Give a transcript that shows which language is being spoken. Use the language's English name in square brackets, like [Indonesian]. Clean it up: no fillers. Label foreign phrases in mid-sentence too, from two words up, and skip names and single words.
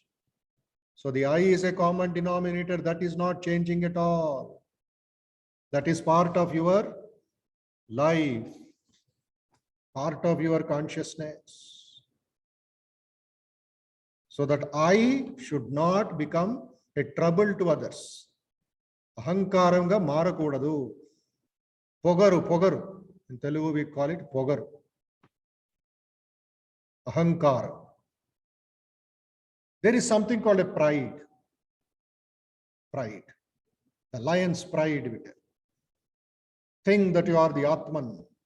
[English] So the I is a common denominator that is not changing at all. That is part of your life, part of your consciousness. So that I should not become a trouble to others. [Telugu] అహంకారంగా మారకూడదు. [English] Pogaru. In Telugu we call it pogaru. Ahankara. There is something called a pride. Pride. The lion's pride. Think that you are the Atman.